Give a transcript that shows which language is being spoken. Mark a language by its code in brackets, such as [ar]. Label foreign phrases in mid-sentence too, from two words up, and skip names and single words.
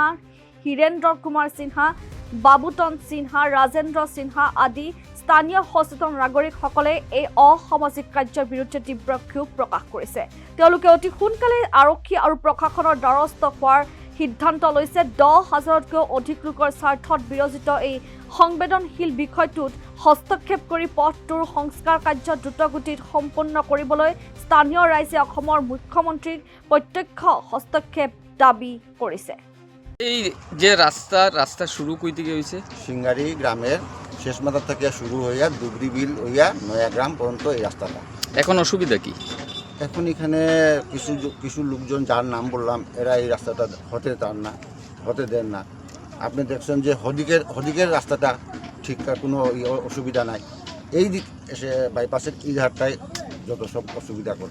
[as] হীৰেন্দ্ৰ কুমাৰ সিনহা বাবুতন সিনহা ৰাজেন্দ্ৰ সিনহা আদি স্থানীয় সচেতন নাগৰিকসকলে এই অসামাজিক কাৰ্যৰ বিৰুদ্ধে তীব্ৰ ক্ষোভ প্ৰকাশ কৰিছে তেওঁলোকে অতি সোনকালে আৰক্ষী আৰু প্ৰশাসনৰ দ্বাৰস্থ হোৱাৰ সিদ্ধান্ত লৈছে 10,000তকৈ অধিক লোকৰ স্বাৰ্থত বিৰজিত এই সংবেদনশীল বিষয়টোত হস্তক্ষেপ কৰি পথটোৰ সংস্কাৰ কাৰ্য দ্ৰুতগতিত সম্পন্ন কৰিবলৈ স্থানীয় ৰাইজে অসমৰ মুখ্যমন্ত্ৰীক প্ৰত্যক্ষ হস্তক্ষেপ দাবী কৰিছে [bn] এই যে রাস্তা শুরু কই থেকে হয়েছে সিঙ্গারি গ্রামের শেষ মাথা থেকে শুরু হইয়া দুবরি বিল হইয়া নয়াগ্রাম পর্যন্ত এই রাস্তাটা এখন অসুবিধা কি এখন এখানে কিছু লোকজন যার নাম বললাম এরা এই রাস্তাটা হতে দেন না আপনি দেখছেন যে হদিকের রাস্তাটা ঠিকঠাক কোনো অসুবিধা নাই এই দিক এসে বাইপাসের এই ধারটায় যত সব অসুবিধা করে